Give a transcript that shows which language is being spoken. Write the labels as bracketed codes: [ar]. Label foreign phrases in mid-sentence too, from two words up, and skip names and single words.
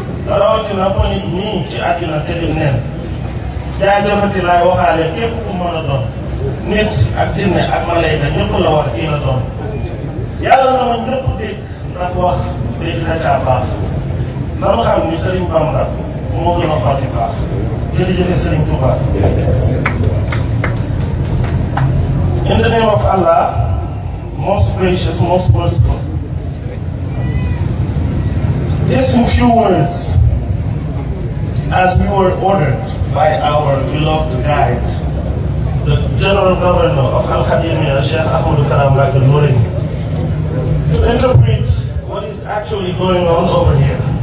[wo] Rawatina ko nit ñi ci àddina te dem neen. Jaajëfati laay waxaale képp ku mën a doon. Nit ak jinne ak malayka ñëpp la wax kii la doon. Yàlla na ma ñëpp dégg ndax wax dégg na caa baax. Na ma xam ni Sëriñ Bamba moo gën a xotti baax. Jërëjëf Sëriñ Touba. [en] In the name of Allah, most gracious, most merciful. These few words, as we were ordered by our beloved guide, the General Governor of Al Khadimiyya, Sheikh Ahmadou Kara Mbacké Noreyni, to interpret what is actually going on over here.